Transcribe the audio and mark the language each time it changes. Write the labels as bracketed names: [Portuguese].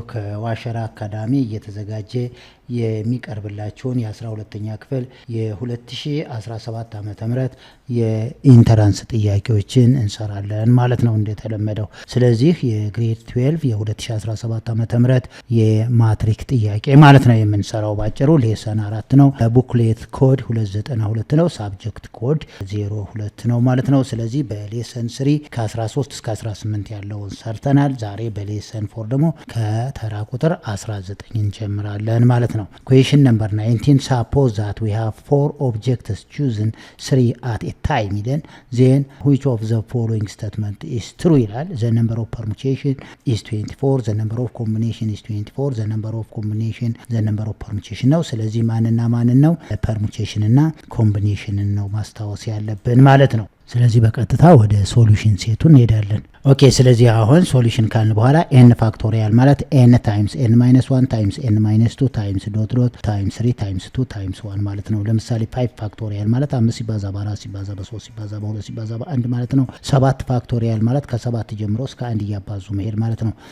[Amharic] ከዋሸራ አካዳሚ እየተዘጋጀ የሚቀርብላችሁን የ12ኛ ክፍል የ2017 ዓመተ ምህረት የኢንተራንስ ጥያቄዎችን እንሰራለን ማለት ነው እንደተለመደው። ስለዚህ የግሬድ 12 የ2017 ዓመተ ምህረት የማትሪክ ጥያቄ ማለት ነው የምንሰራው ባጭሩ። ሌሰን 4 ነው። ቡክሌት ኮድ 292 ነው። ሳብጀክት ኮድ 02 ነው ማለት ነው። ስለዚህ በሌሰን 3 ከ13 እስከ 18 ያለውን ሰርተናል። ዛሬ በሌሰን 4 ደግሞ ከተራ ቁጥር 19 እንጀምራለን ማለት ነው። [English] Question number 19. Suppose that we have 4 objects chosen 3 at a time. Then which of the following statement is true? The number of permutation is 24. The number of combination is 24. The number of combination, the number of permutation [Amharic] ነው። ስለዚህ ማንና ማንን ነው? permutation እና combination ነው ማስታወስ ያለብን ማለት ነው። ስለዚህ በቀጥታ ወደ ሶሉሽን ሴቱ እንሄዳለን። ኦኬ ስለዚህ አሁን ሶሉሽን ካልን በኋላ n ፋክቶሪያል ማለት n ታይምስ n - 1 ታይምስ n - 2 ታይምስ ዶት ዶት ታይምስ 3 ታይምስ 2 ታይምስ 1 ማለት ነው። ለምሳሌ 5 ፋክቶሪያል ማለት 5 ሲባዛ በ4 ሲባዛ በ3 ሲባዛ በ2 ሲባዛ በ1 ማለት ነው። 7 ፋክቶሪያል ማለት ከ7 ጀምሮ እስከ 1 እያባዙ መሄድ ማለት ነው።